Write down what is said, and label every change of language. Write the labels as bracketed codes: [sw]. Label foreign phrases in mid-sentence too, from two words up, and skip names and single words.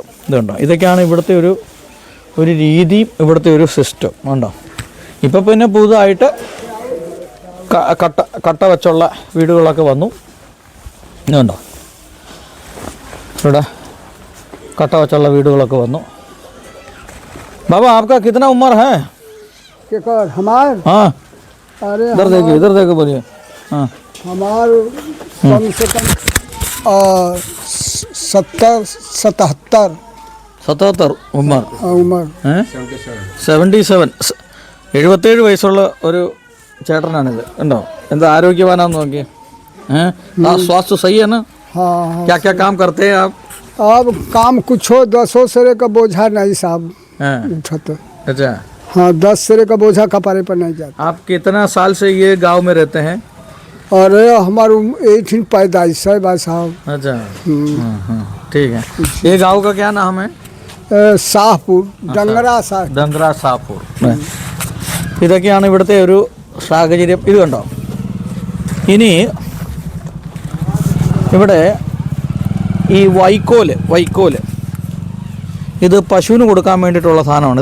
[ml] ഇതുണ്ടോ, ഇതൊക്കെയാണ് ഇവിടുത്തെ ഒരു രീതിയും ഇവിടുത്തെ ഒരു സിസ്റ്റം ഉണ്ടോ. ഇപ്പം പിന്നെ പുതുതായിട്ട് കട്ട വെച്ചുള്ള വീടുകളൊക്കെ വന്നു. ഇതുണ്ടോ, ഇവിടെ കട്ട വെച്ചുള്ള വീടുകളൊക്കെ വന്നു. [hi] बाबा आपका कितना उम्र है? हमार हाँ, अरे इधर देखो बोलिए. हाँ, हमार कम से कम 77 ഉമ്മർ. उम्र [ml] 77 77 വയസ്സുള്ള ഒരു ചേട്ടനാണിത്. ഉണ്ടോ, എന്താ ആരോഗ്യവാനാന്ന് നോക്കിയേ. [hi] स्वास्थ्य सही है ना? हाँ क्या क्या काम करते हैं आप? अब काम कुछ हो 10 सिरे का बोझा नहीं साहब उठत. अच्छा, हाँ 10 सिरे का बोझा कपारे पर नहीं जाता. आप कितना साल से ये गांव में रहते हैं? अरे हमारे 18 पैदाइश है भाई साहब. अच्छा, ठीक है. ये गांव का क्या नाम है? शाहपुर, [ml] ഡംഗ്ര സാപ്പൂർ. ഇതൊക്കെയാണ് ഇവിടുത്തെ ഒരു സാഹചര്യം. ഇത് കണ്ടോ, ഇനി ഇവിടെ ഈ വൈക്കോല് ഇത് പശുവിന് കൊടുക്കാൻ വേണ്ടിയിട്ടുള്ള സാധനമാണ്.